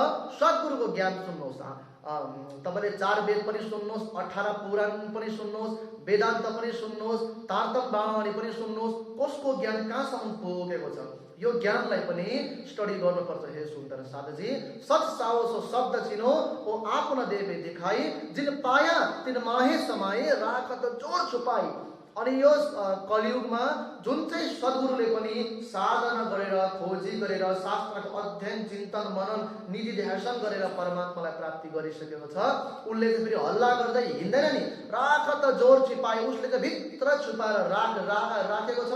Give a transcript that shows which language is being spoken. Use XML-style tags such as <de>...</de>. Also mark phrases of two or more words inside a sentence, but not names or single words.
<ne>सद्गुरुको ज्ञान सुन्नुहोस्। तपाईले 4 वेद पनि सुन्नुहोस्, 18 पुराण पनि सुन्नुहोस्, वेदान्त पनि सुन्नुहोस्, तारतम बाणावली पनि सुन्नुहोस्, कसको ज्ञान कहाँसम्म पुगेको छ यो ज्ञानलाई पनि स्टडी गर्नुपर्छ।</ne> <hi>हे सुन्दर साधुजी, सत साओ शब्द चिनो ओ आपन देवे दिखाई, जिन पाया तिन माहे समाए राखत जोर छुपाई।</hi> <ne>अनि यो कलियुगमा जुन चाहिँ सद्गुरुले पनि साधना गरेर खोजी गरेर शास्त्रको अध्ययन चिन्तन मनन निधि ध्यान गरेर परमात्मालाई प्राप्ति गरिसकेको छ, उसले चाहिँ फेरि हल्ला गर्दै हिँड्दैन नि,</ne> <hi>राखत जोर छिपाए,</hi> <ne>उसले चाहिँ भित्र छुपाएर राखेको छ।</ne>